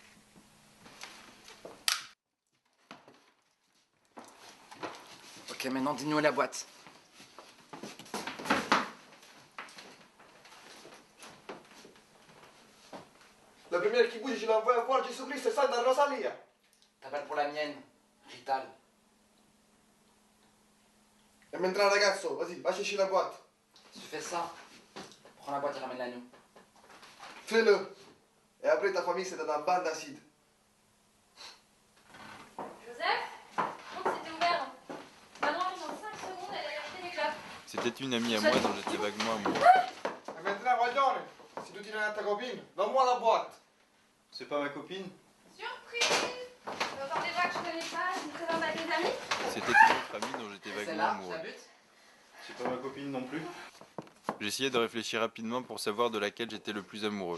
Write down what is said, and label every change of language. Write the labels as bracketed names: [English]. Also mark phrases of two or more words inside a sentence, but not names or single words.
[French] Ok, maintenant dis-nous la boîte. La première qui bouge, je l'envoie voir Jésus-Christ, c'est ça, dans Rosalia. T'appelles pour la mienne, Rital. [Italian] E mentre ragazzo, [French] vas-y, va chercher la boîte. Si tu fais ça, prends la boîte et ramène-la nous. Fais-le. Et après, ta famille, c'est dans un bain d'acide. Joseph, donc c'était ouvert. Maman arrive dans 5 secondes, elle a acheté des clopes. C'était une amie à moi dont j'étais vaguement amoureux. [Italian] E mentre guaglione, [French] si tu tiens à ta copine, donne-moi la boîte. C'est pas ma copine? Surprise! Encore des voix que je connais pas, je me présente à tes amis. C'était une autre amie dont j'étais C'est vaguement là, amoureux. la butte. C'est pas ma copine non plus? J'essayais de réfléchir rapidement pour savoir de laquelle j'étais le plus amoureux.